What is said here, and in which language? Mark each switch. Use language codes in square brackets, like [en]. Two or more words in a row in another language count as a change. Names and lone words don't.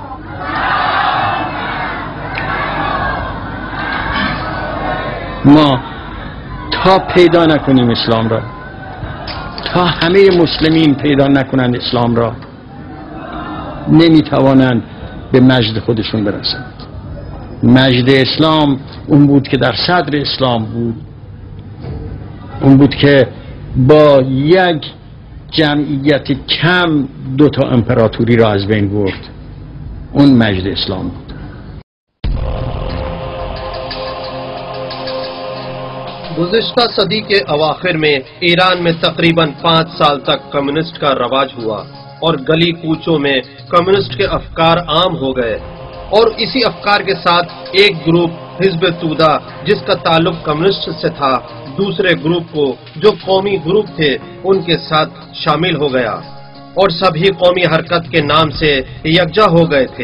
[fa] ما تا پیدا نکنیم اسلام را، تا همه مسلمین پیدا نکنند اسلام را، نمیتوانند به مجد خودشون برسند. مجد اسلام اون بود که در صدر اسلام بود اون بود که با یک جمعیت کم 2 امپراتوری را از بین برد. اون مجد اسلام بود. [ur] گزشتہ صدی کے اواخر میں ایران میں تقریباً 5 سال تک کمیونسٹ کا رواج ہوا اور گلی کوچوں میں کمیونسٹ کے افکار عام ہو گئے، اور اسی افکار کے ساتھ ایک گروپ حزب توده جس کا تعلق کمیونسٹ سے تھا دوسرے گروپ کو جو قومی گروپ تھے ان کے ساتھ شامل ہو گیا اور سبھی قومی حرکت کے نام سے یکجا ہو گئے تھے۔